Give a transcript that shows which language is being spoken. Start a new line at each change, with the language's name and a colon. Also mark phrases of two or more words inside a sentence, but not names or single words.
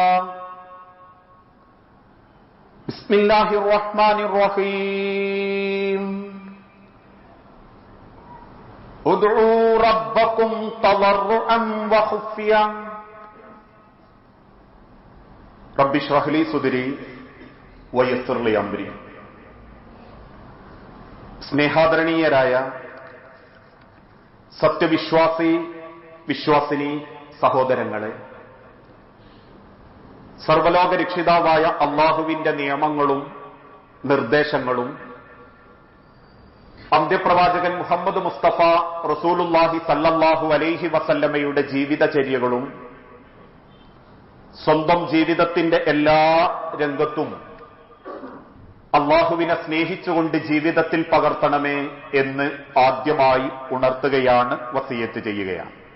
Arabic: بسم الله الرحمن الرحيم. ادعوا ربكم تضرعا وخفيا. رب اشرح لي صدري ويسر لي امري.
Malayalam: സ്നേഹാദരണീയരായ വിശ്വാസിനി സഹോദരങ്ങളെ, സർവലോക രക്ഷിതാവായ അല്ലാഹുവിന്റെ നിയമങ്ങളും നിർദ്ദേശങ്ങളും അന്ത്യപ്രവാചകൻ മുഹമ്മദ് മുസ്തഫ റസൂലുള്ളാഹി
Arabic: صلى الله عليه
Malayalam: വസല്ലമയുടെ ജീവിതചര്യകളും സ്വന്തം ജീവിതത്തിന്റെ എല്ലാ രംഗത്തും അല്ലാഹുവിനെ സ്നേഹിച്ചുകൊണ്ട് ജീവിതത്തിൽ പകർത്തണമേ എന്ന് ആദ്യമായി ഉണർത്തുകയാണ്, വസിയത്ത് ചെയ്യുകയാണ്.